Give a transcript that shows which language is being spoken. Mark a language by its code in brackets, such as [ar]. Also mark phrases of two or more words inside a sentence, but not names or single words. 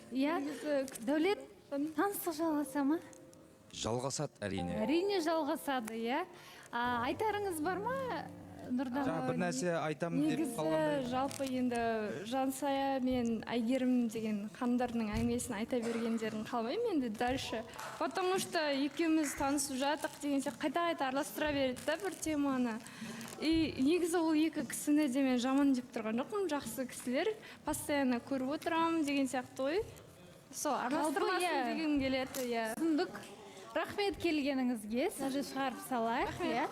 [kk] Дәулет, таныстық жалғаса ма? Жалғасады әрине. Әрине жалғасады, иә. Айтарыңыз бар ма, Нұрдана? Бір нәрсе айтамын деп қалғандай. Негізі жалпы енді Жансая мен Айгерім деген ханымдардың әңгімесін айта бергендерін қалмаймын енді дальше. [ru] Потому что [kk] екеуміз танысып жатық деген сияқты қайта-қайта араластыра береді да бір теманы. И негізі ол екі кісіні де мен жаман деп тұрған жоқпын, жақсы кісілер, постоянно көріп отырамын деген сияқты ғой. Сол араластырмасын дегім келеді, иә. Түсіндік. Рахмет келгеніңізге, сізді шығарып салайық, иә.